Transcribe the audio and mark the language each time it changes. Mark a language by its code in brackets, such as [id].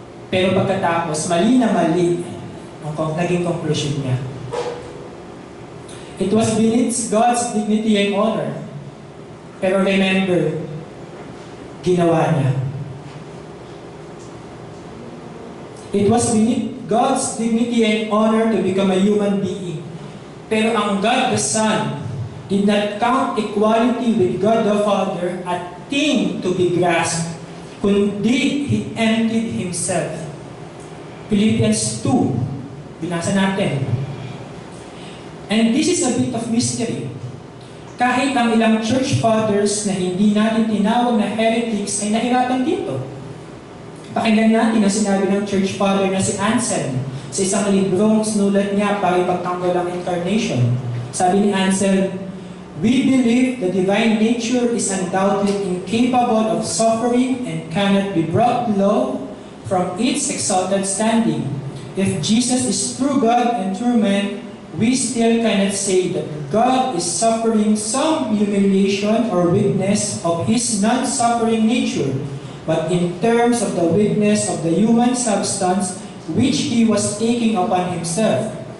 [tl] Pero pagkatapos, mali na mali ang naging conclusion niya. [en] It was beneath God's dignity and honor. [tl] Pero remember, ginawa niya. [en] It was beneath God's dignity and honor to become a human being. Pero ang God the Son did not count equality with God the Father a thing to be grasped, kundi He emptied Himself. Philippians 2, [tl] binasa natin. [en] And this is a bit of mystery. [tl] Kahit ang ilang church fathers na hindi natin tinawag na heretics ay nahirapan dito. Pakinggan natin ang sinabi ng church father na si Anselm sa isang librong sinulat niya para ipagtanggol ang incarnation. Sabi ni Anselm, [en] we believe the divine nature is undoubtedly incapable of suffering and cannot be brought low from its exalted standing. If Jesus is true God and true man, we still cannot say that God is suffering some humiliation or weakness of His non-suffering nature, but in terms of the weakness of the human substance which He was taking upon Himself.